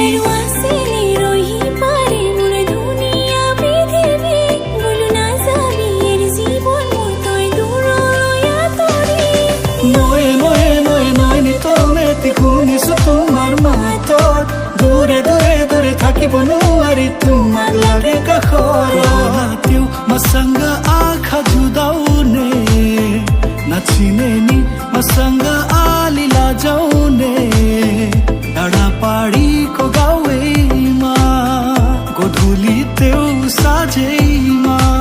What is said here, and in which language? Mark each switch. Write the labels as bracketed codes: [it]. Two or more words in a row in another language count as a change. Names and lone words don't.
[as] নয়ে নয়ে নয়ে নয়নি তোমেতি শুনিছো তোমাৰ মাতত দূৰে দূৰে দূৰে থাকিব নোৱাৰি তোমাক লাগে কাষত [ne] मसँग आँखा जुधाउने नचिनेनी मसँग आलीला जाउने डाँडा पाडीको गाउँमा गोधुली त्यो साझैमा